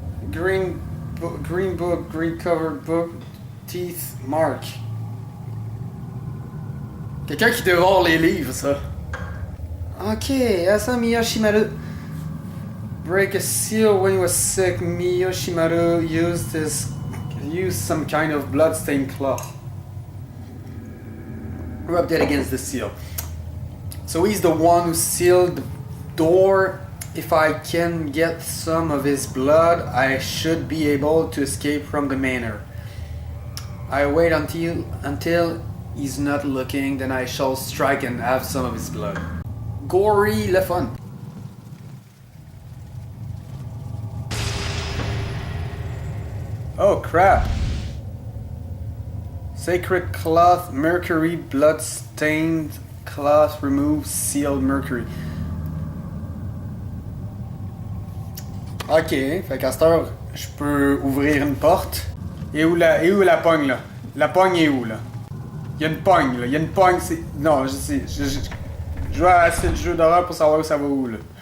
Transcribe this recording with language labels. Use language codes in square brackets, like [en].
[en] Green book, green covered book, teeth mark. [fr] Quelqu'un qui dévore les livres, ça. [en] Ok, Asami Yoshimaru. Break a seal when he was sick. Miyoshimaru used some kind of blood-stained cloth. Rubbed it against the seal. So he's the one who sealed the door. If I can get some of his blood, I should be able to escape from the manor. I wait until he's not looking, then I shall strike and have some of his blood. [fr] Gory, le fun. [en] Oh crap. Sacred cloth, mercury, blood-stained cloth, remove, sealed mercury. [fr] Ok, fait qu'à cette heure, je peux ouvrir une porte. Et où la pogne là? La pogne est où là? Il y a une pogne là, il y a une pogne, c'est... Non, je sais, je joue à assez de jeux d'horreur pour savoir où ça va où là.